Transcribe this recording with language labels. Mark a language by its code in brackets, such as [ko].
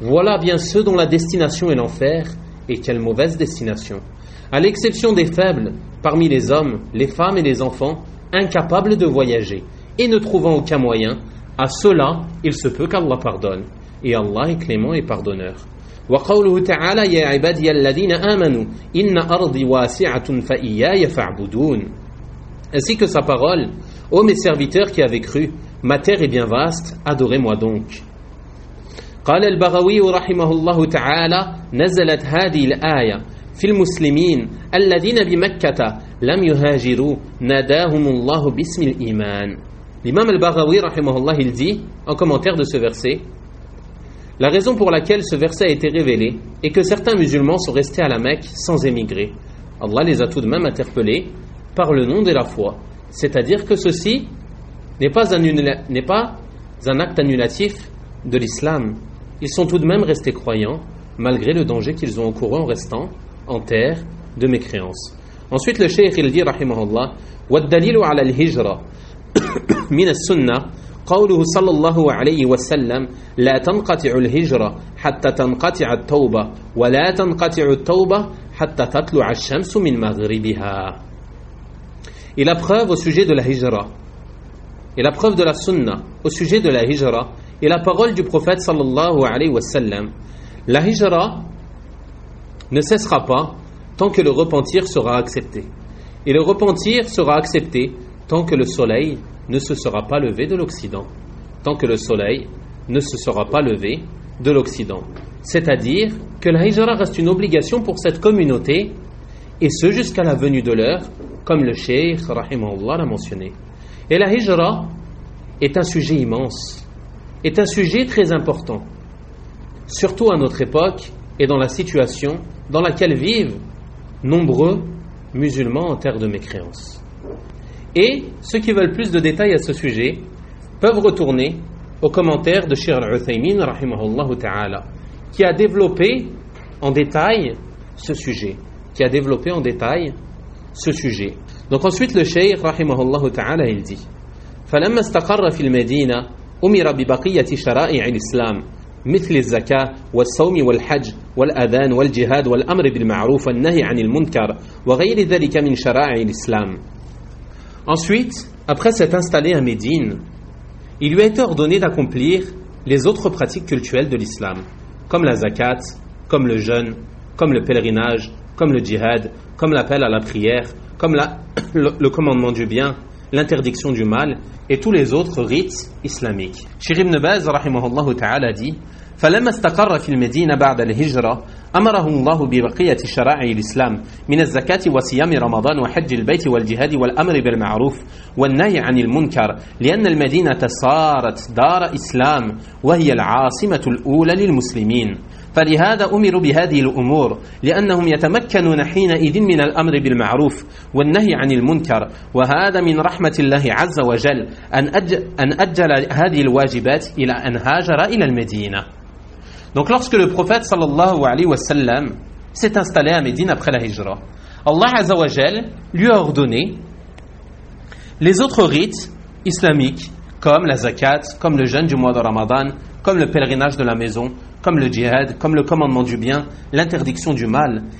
[fr] Voilà bien ceux dont la destination est l'enfer et quelle mauvaise destination. À l'exception des faibles, parmi les hommes, les femmes et les enfants, incapables de voyager et ne trouvant aucun moyen, à cela il se peut qu'Allah pardonne. » Et Allah est clément et pardonneur. [ar] وقوله تعالى يا عبادي الذين آمنوا إن أرضي واسعة فإياي فاعبدون. [fr] Ainsi que sa parole, ô mes serviteurs qui avez cru, ma terre est bien vaste, adorez-moi donc. [ar] قال البغوي رحمه الله تعالى نزلت هذه الآية في المسلمين الذين بمكة لم يهاجروا ناداهم الله باسم الإيمان. [fr] L'imam al-Baghawi رحمه الله il dit en commentaire de ce verset: la raison pour laquelle ce verset a été révélé est que certains musulmans sont restés à la Mecque sans émigrer. Allah les a tout de même interpellés par le nom de la foi. C'est-à-dire que ceci n'est pas un acte annulatif de l'islam. Ils sont tout de même restés croyants, malgré le danger qu'ils ont encouru en restant en terre de mécréance. Ensuite, le Cheikh il dit, [ar] rahimahullah, « وَالدَّلِيلُ عَلَى الْهِجْرَةِ مِنَ السُنَّةِ » قوله صلى الله عليه وسلم لا تنقطع الهجرة حتى تنقطع التوبة ولا تنقطع التوبة حتى تطلع الشمس من مغربها. [fr] Et la preuve au sujet de la hijra et la preuve de la sunna au sujet de la hijra et la parole du prophète صلى الله عليه وسلم, la hijra ne cessera pas tant que le repentir sera accepté, et le repentir sera accepté tant que le soleil ne se sera pas levé de l'Occident. Tant que le soleil ne se sera pas levé de l'Occident. C'est-à-dire que la hijra reste une obligation pour cette communauté, et ce jusqu'à la venue de l'heure, comme le Cheikh rahimahullah l'a mentionné. Et la hijra est un sujet immense, est un sujet très important, surtout à notre époque et dans la situation dans laquelle vivent nombreux musulmans en terre de mécréance. Et ceux qui veulent plus de détails à ce sujet peuvent retourner aux commentaires de Cheikh Al-Uthaymin rahimahullah ta'ala, qui a développé en détail ce sujet, qui a développé en détail ce sujet. Donc ensuite le Cheikh rahimahullah ta'ala il dit: [ar] فلما استقر في المدينة أمر ببقية شرائع الإسلام مثل الزكاة والصوم والحج والأذان والجهاد والأمر بالمعروف والنهي عن المنكر وغير ذلك من شرائع الإسلام. [fr] Ensuite, après s'être installé à Médine, il lui a été ordonné d'accomplir les autres pratiques cultuelles de l'islam, comme la zakat, comme le jeûne, comme le pèlerinage, comme le djihad, comme l'appel à la prière, comme le commandement du bien, l'interdiction du mal et tous les autres rites islamiques. Cheikh Ibn Baz, rahimahullah ta'ala, dit [ar] فلما استقر في المدينة بعد الهجرة أمره الله ببقية شرائع الإسلام من الزكاة وصيام رمضان وحج البيت والجهاد والأمر بالمعروف والنهي عن المنكر، لأن المدينة صارت دار إسلام وهي العاصمة الأولى للمسلمين، فلهذا أمروا بهذه الأمور، لأنهم يتمكنون حينئذ من الأمر بالمعروف والنهي عن المنكر. وهذا من رحمة الله عز وجل أن أجل هذه الواجبات إلى أن هاجر إلى المدينة. [fr] Donc lorsque le prophète sallallahu alayhi wa sallam s'est installé à Médine après la Hijra, Allah azza wa jal lui a ordonné les autres rites islamiques comme la zakat, comme le jeûne du mois de Ramadan, comme le pèlerinage de la maison, comme le djihad, comme le commandement du bien, l'interdiction du mal.